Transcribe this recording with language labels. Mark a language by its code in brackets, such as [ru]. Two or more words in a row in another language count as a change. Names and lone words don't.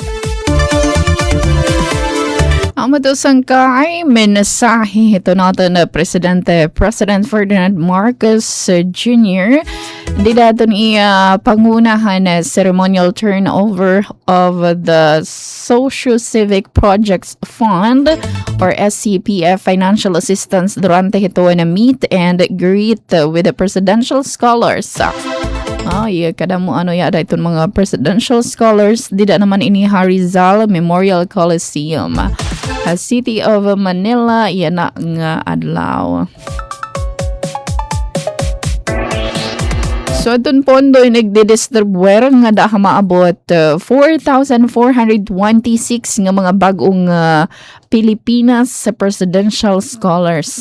[war] ang matusangkay menasahe ito natin na President Ferdinand Marcos Jr. Di daton pangunahan na [en] ceremonial turnover of the Socio-Civic Projects Fund or SCPF financial assistance [war] durante ito na [en] meet and greet with the presidential scholars. [war] Kada mo yada itong mga [en] presidential scholars [war] dida naman ini Rizal Memorial Coliseum. City of Manila, yan na nga adlaw. So, itong pondo ay nagdidistribuer nga daha maabot 4,426 nga mga bagong Pilipinas sa [en] presidential scholars.